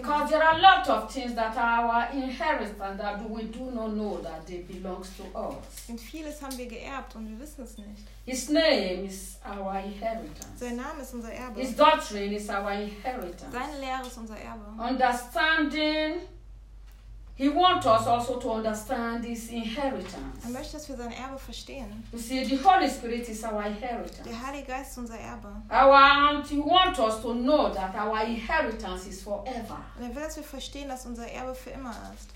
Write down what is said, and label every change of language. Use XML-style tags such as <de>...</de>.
<en>Because there are a lot of things that are our inheritance that we do not know that they belong to us.</en> <de>Und vieles haben wir geerbt und wir wissen es nicht.</de> <en>His name is our inheritance.</en> <de>Sein Name ist unser Erbe.</de> <en>His doctrine is our inheritance.</en> <de>Seine Lehre ist unser Erbe.</de> <en>Understanding. He wants us also to understand his inheritance.</en> <de>Er möchte, dass wir sein Erbe verstehen.</de> <en>You see, the Holy Spirit is our inheritance.</en> <de>Der Heilige Geist ist unser Erbe.</de> <en>He wants us to know that our inheritance is forever.</en> <de>Und er will, dass wir verstehen, dass unser Erbe für immer ist.</de>